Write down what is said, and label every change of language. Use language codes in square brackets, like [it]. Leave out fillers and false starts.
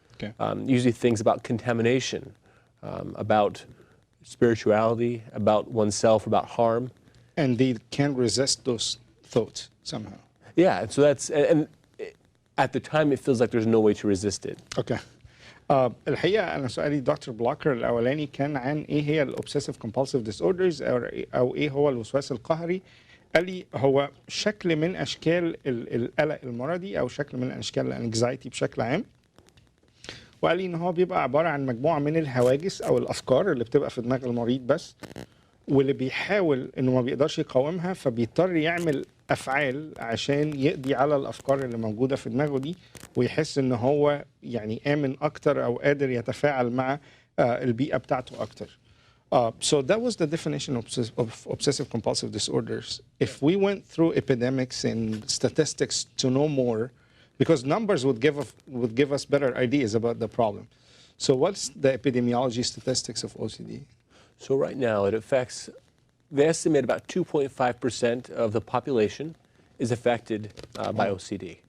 [en] Okay. Usually things about contamination, about spirituality, about oneself, about harm. And they can't resist those thoughts somehow. Yeah, and so and at the time it feels like there's no way to resist it. Okay. [ar] الحقيقة أنا سؤالي دكتور بلوكر الأولاني كان عن إيه هي الأوبسيسيف كومبالسيف ديسوردرز أو إيه هو الوسواس القهري. قال لي هو شكل من أشكال القلق المرضي أو شكل من أشكال الانكزايتي بشكل عام. وقال لي إن هو بيبقى عبارة عن مجموعة من الهواجس أو الأفكار اللي بتبقى في دماغ المريض بس، واللي بيحاول إنه ما بيقدرش يقاومها فبيضطر يعمل أفعال عشان يقضي على الأفكار اللي موجودة في دماغه دي، ويحس إن هو يعني آمن أكتر أو قادر يتفاعل مع البيئة بتاعته أكتر. [en] So that was the definition of obsessive compulsive disorders. If we went through epidemics and statistics to know more, because numbers would give us better ideas about the problem. So what's the epidemiology statistics of OCD? So right now it affects, they estimate about 2.5% of the population is affected by OCD.